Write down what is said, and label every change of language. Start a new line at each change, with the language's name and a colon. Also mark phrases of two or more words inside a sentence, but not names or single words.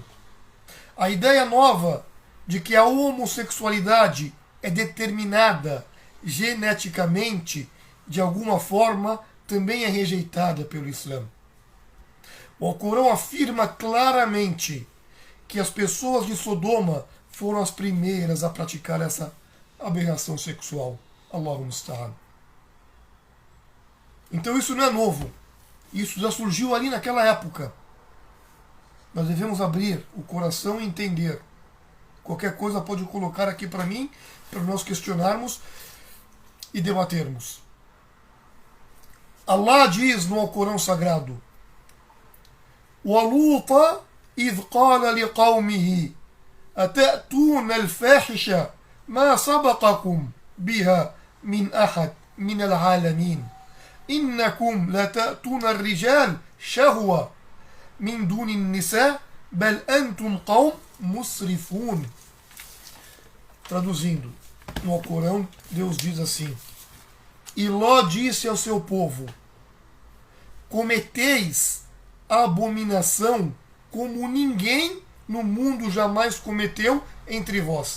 Portuguese: A ideia nova de que a homossexualidade é determinada geneticamente, de alguma forma, também é rejeitada pelo Islã. O Alcorão afirma claramente que as pessoas de Sodoma foram as primeiras a praticar essa aberração sexual.
Arabic: الله المستعان.
Portuguese: Então isso não é novo. Isso já surgiu ali naquela época. Nós devemos abrir o coração e entender. Qualquer coisa pode colocar aqui para mim, para nós questionarmos e debatermos. Allah diz no Alcorão Sagrado:
Arabic: وَلُوطَ إِذْ قَالَ لِقَوْمِهِ أَتَأْتُونَ الْفَاحِشَةَ مَا سَبَقَكُمْ بِهَا مِنْ أَحَدٍ مِنَ الْعَالَمِينَ إِنَّكُمْ لَتَأْتُونَ الرِّجَالَ شَهْوَةً مِنْ دُونِ النِّسَاءِ بل أنتم قوم مسرفون.
Portuguese: Traduzindo, no Alcorão, Deus diz assim: e Ló disse ao seu povo: cometeis a abominação como ninguém no mundo jamais cometeu entre vós.